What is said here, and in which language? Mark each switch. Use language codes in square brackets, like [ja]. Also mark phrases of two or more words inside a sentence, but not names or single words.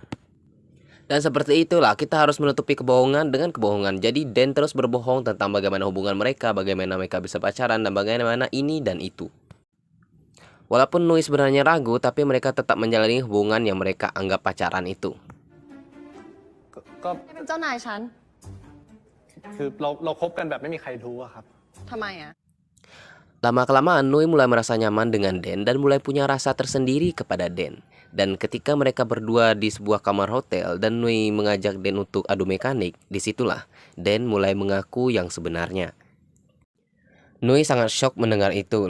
[id] Dan seperti itulah kita harus menutupi kebohongan dengan kebohongan. Jadi Den terus berbohong tentang bagaimana hubungan mereka, bagaimana mereka bisa pacaran, dan bagaimana ini dan itu. Walaupun Nui sebenarnya ragu, tapi mereka tetap menjalani hubungan yang mereka anggap pacaran itu. [th] ก็ เป็นเจ้านายฉัน คือเราคบกันแบบไม่มีใครรู้อะครับ ทำไมอะ [id] Lama-kelamaan Nui mulai merasa nyaman dengan Den dan mulai punya rasa tersendiri kepada Den. Dan ketika mereka berdua di sebuah kamar hotel dan Nui mengajak Den untuk adu mekanik, disitulah Den mulai mengaku yang sebenarnya. Nui sangat shock mendengar itu.